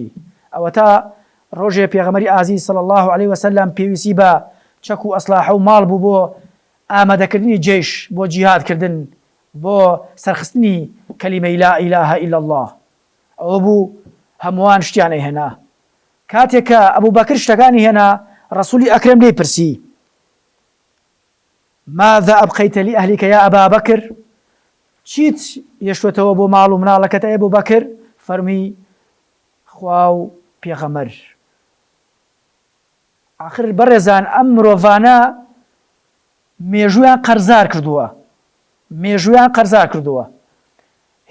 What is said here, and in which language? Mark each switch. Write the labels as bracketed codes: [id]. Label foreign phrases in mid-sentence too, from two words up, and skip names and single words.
[ckb] ئەوە تا ڕۆژێ پێغەمبەری ئازیز [ar] صلی الله علیه وسلم [ckb] پێویستی بە چەک و ئەسلاحە و ماڵ بوو بۆ ئامادەکردنی جێش، بۆ جیهادکردن، بۆ سەرخستنی کەلیمەی [ar] لا ئیلاهە ئیلا الله. [ckb] ئەوە بوو هەمووان شتیان ئەیهێنا. کاتێک کە ئەبوو بەکر شتەکانی هێنا، ڕەسوولی ئەکرەم لێی پرسی [ar] ماذا أبقيت لأهلك يا أبا بكر؟ [ckb] چیت یەشتوێتەوە بۆ ماڵ و مناڵەکەت ئەی ئەبوو بەکر؟ فەرمی خوا و پێغەمبەر. آخر بەڕێزان ئەم مرۆڤانە مێژویان قەرزار کردووە، مێژویان قەرزار کردووە.